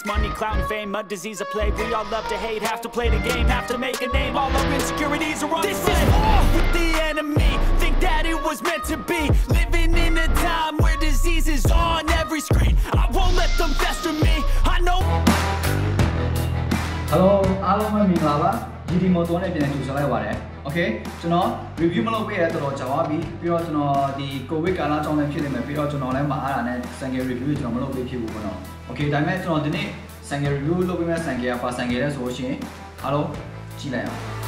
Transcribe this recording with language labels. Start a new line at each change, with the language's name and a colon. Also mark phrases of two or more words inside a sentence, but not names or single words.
English: Money, clout and fame, mud, disease, a plague. We all love to hate, have to play the game, have to make a name. All our insecurities are on this is war with the enemy. Think that it was meant to be. Living in a time where disease is on every screen. I won't let them fester me. I know. Hello,
Burmese: အားလုံးပဲမင်္ဂလာပါ GD Motor နဲ့ပြန်ကြိုဆိုလိုက်ပါတယ် Okay ကျွန်တော် review မလုပ်ပေးရတဲ့တော်တော်ကြာသွားပြီပြီးတော့ကျွန်တော်ဒီ COVID ကာလအကြောင်းလည်းဖြစ်နေမယ်ပြီးတော့ကျွန်တော်လည်းမအားတာနဲ့
English: single review
Burmese: ကျွန်တော်မလုပ်ပေးဖြစ်ဘူးပေါ့နော် Okay ဒါပေမဲ့ကျွန်တော်ဒီနေ့
English: single review
Burmese: လုပ်ပေးမယ့် single ကပါ single လဲဆိုလို့ရှိရင်အားလုံးကြည့်လိုက်အောင်